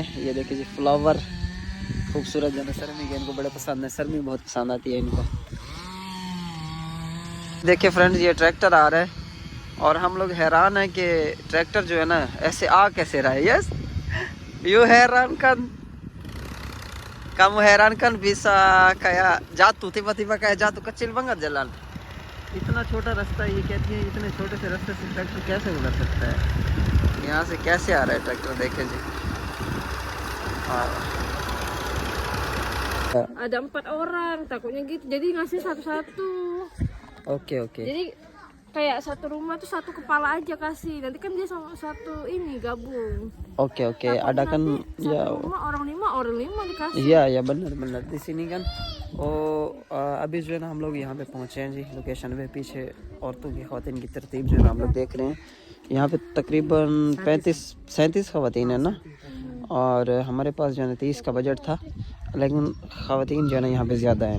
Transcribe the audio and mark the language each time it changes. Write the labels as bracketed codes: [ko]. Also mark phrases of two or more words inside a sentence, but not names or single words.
[hi] ये देखिए जी फ्लावर खूबसूरत जो है सरमी के इनको बड़े पसंद है, सरमी बहुत पसंद आती है इनको। देखिए फ्रेंड्स ये ट्रैक्टर आ रहा है, और हम लोग हैरान है कि ट्रैक्टर जो है ना ऐसे आ कैसे रहा है। [en] yes you [id] हैरान kan kamu हैरान kan bisa kayak jatuh tiba-tiba kayak jatuh, kecil banget jalan, [hi] इतना छोटा रास्ता है। ये कहती है इतने छोटे से रास्ते से ट्रैक्टर कैसे गुजर सकता है, यहाँ से कैसे आ रहा है ट्रैक्टर, देखे जी। [id] Ada 4 orang, takutnya gitu. Jadi ngasih satu-satu. ओके ओके Jadi kayak satu rumah tuh satu kepala aja kasih. Nanti kan dia sama satu ini gabung. ओके ओके Takutnya ada kan nanti ya satu rumah orang 5 dikasih. या benar di sini kan। [hi] अभी जो है ना हम लोग यहाँ पे पहुँचे हैं जी लोकेशन पे। पीछे औरतों की ख़वातीन की तरतीब जो है ना हम लोग देख रहे हैं। यहाँ पे तकरीबन 35-37 ख़वातीन है ना, और हमारे पास जो है ना 30 का बजट था, लेकिन ख़वातीन जो है ना यहाँ पे ज़्यादा है।